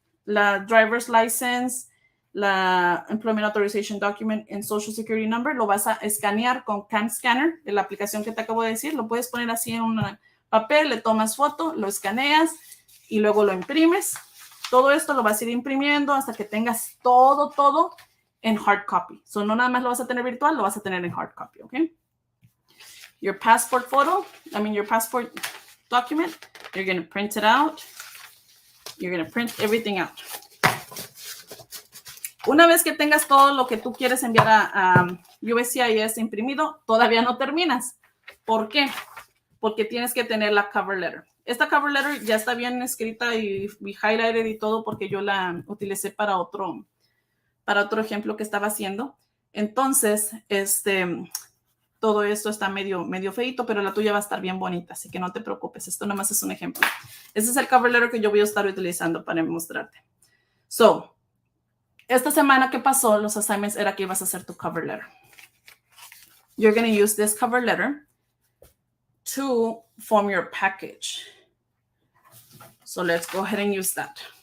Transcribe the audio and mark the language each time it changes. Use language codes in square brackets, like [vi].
[es] La driver's license, la employment authorization document and social security number, lo vas a escanear con Cam Scanner, de la aplicación que te acabo de decir. Lo puedes poner así en un papel, le tomas foto, lo escaneas y luego lo imprimes. Todo esto lo vas a ir imprimiendo hasta que tengas todo en hard copy. So, no nada más lo vas a tener virtual, lo vas a tener en hard copy, ¿ok? [en] Your passport photo, your passport document, you're going to print it out. You're going to print everything out. [es] Una vez que tengas todo lo que tú quieres enviar a USCIS imprimido, todavía no terminas. ¿Por qué? Porque tienes que tener la cover letter. Esta cover letter ya está bien escrita y highlighted y todo porque yo la utilicé para otro ejemplo que estaba haciendo. Entonces, todo esto está medio feito, pero la tuya va a estar bien bonita, así que no te preocupes. Esto nomás es un ejemplo. Ese es el cover letter que yo voy a estar utilizando para mostrarte. So, esta semana que pasó, los assignments era que ibas a hacer tu cover letter. [en] You're going to use this cover letter to form your package. So, let's go ahead and use that.